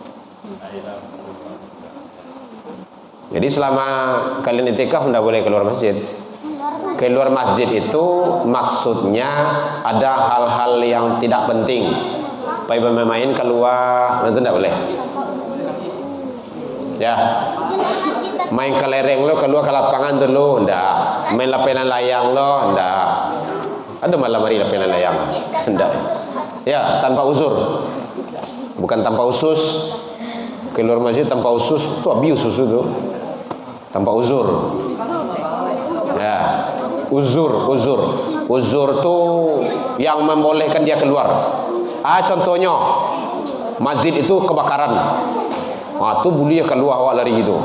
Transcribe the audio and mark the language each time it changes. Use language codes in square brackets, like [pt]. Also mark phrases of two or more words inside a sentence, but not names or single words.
[id] Jadi selama kalian i'tikaf tidak boleh keluar masjid. Keluar masjid itu maksudnya ada hal-hal yang tidak penting. Main keluar, itu tidak boleh. [min] Ya. Main ke lereng lo, keluar ke lapangan dulu, ndak. Main lapenan layang lo, ndak. Ada malam hari lapenan layang, ndak. [id] Ya, tanpa uzur. Bukan tanpa usus. Keluar masjid tanpa usus, itu abuse usus itu. Tanpa uzur. Ya, uzur tuh yang membolehkan dia keluar. Contohnya masjid itu kebakaran, tuh boleh keluar awak lari gitu.